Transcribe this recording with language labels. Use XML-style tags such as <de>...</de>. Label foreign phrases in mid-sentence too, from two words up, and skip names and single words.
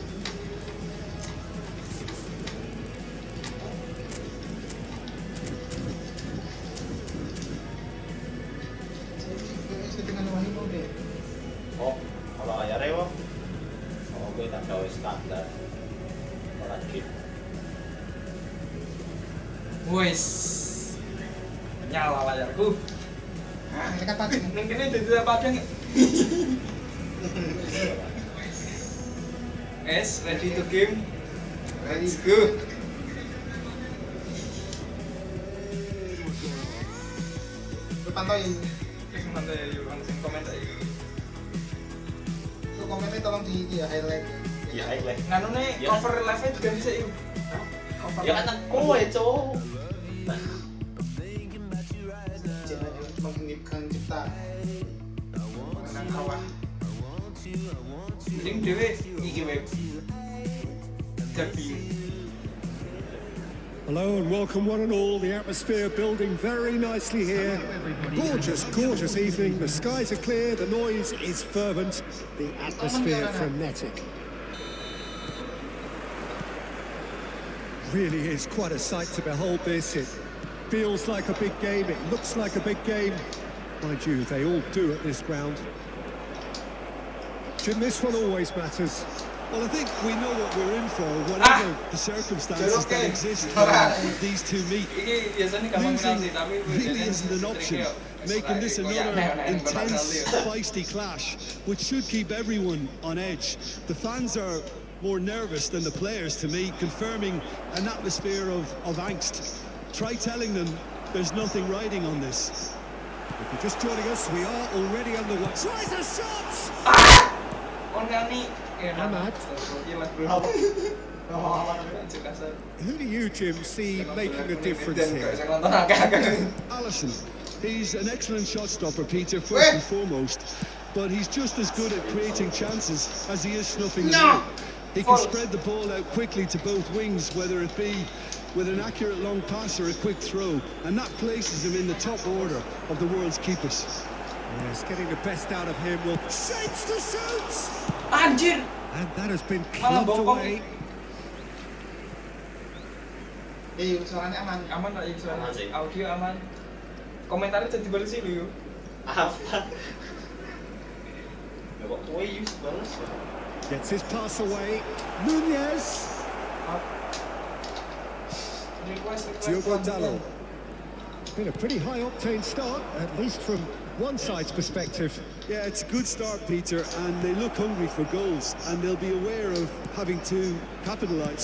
<id>Setengah wahyu mau deh. Oh, kalau layarnya wah. Oh, gue tak tahu standar. Kalau chip.</id> <jv>wes nyala layarku.</jv> <id>Nah, ini kan pagi.</id> <jv>Neng kene dadi padang.</jv> <en>Ready to game. Let's go.</en> <id>Lu pantauin. Wis mantap ya yuk langsung komen aja. Lu komennya tolong di ya highlight. Ya, highlight.</id> <jv>Nganu nih</jv> <id>Ya. cover live-nya juga bisa yuk. Cover</id> <jv>Ya kan kowe, Cok.</jv> <id>Jangan menggigitkan cipta. Menang kawah.</id> <jv>mending dhewe iki wae.</jv> <id>Tapi</id> <en>Hello and welcome one and all. The atmosphere building very nicely here. Gorgeous, gorgeous evening. The skies are clear, the noise is fervent, the atmosphere frenetic. really is quite a sight to behold this. It feels like a big game, it looks like a big game. Mind you, they all do at this ground. Jim, this one always matters. Well, I think we know what we're in for, whatever the circumstances that exist when these two meet.</en> <id>Ini biasanya gampang menang</id> <en>Losing</en> <id>sih, tapi</id> <en>really</en> <id>biasanya</id> <en>isn't an</en> <id>sering</id> <en>option,</en> <id>kayak</id> <en>making this</en> <id>kayak</id> <en>another</en> <id>aneh-aneh bakal</id> <en>intense,</en> <id>lihat.</id> <en>feisty clash, which should keep everyone on edge. The fans are more nervous than the players, to me, confirming an atmosphere of angst. Try telling them there's nothing riding on this. If you're just joining us, we are already underway. Tries a shot!</en> <id>On kali Ahmad. Iya mas bro.</id> <en>Who do you, Jim, see making a difference here?</en> <id>Saya nonton agak-agak.</id> <en>Alisson, he's an excellent shot stopper, Peter, first and foremost, but he's just as good at creating chances as he is snuffing them out. He can spread the ball out quickly to both wings, whether it be with an accurate long pass or a quick throw, and that places him in the top order of the world's keepers. Yes, getting the best out of him will shapes to shoot!</en> <id>Anjir.</id> <en>And that has been</en> <id>Malah</id> <en>clubbed</en> <id>bokong.</id> <en>away.</en> <id>Suaranya aman. Aman lah, suara Aman sih. audio aman. Komentarnya jadi balas sih lu.</id> <jv>Apa? Ya kok kowe yus balas.</jv> <en>Gets his pass away. Nunez. Diogo Dalot. It's been a pretty high-octane start, at least from one side's perspective. Yeah, it's a good start, Peter, and they look hungry for goals, and they'll be aware of having to capitalise.</en>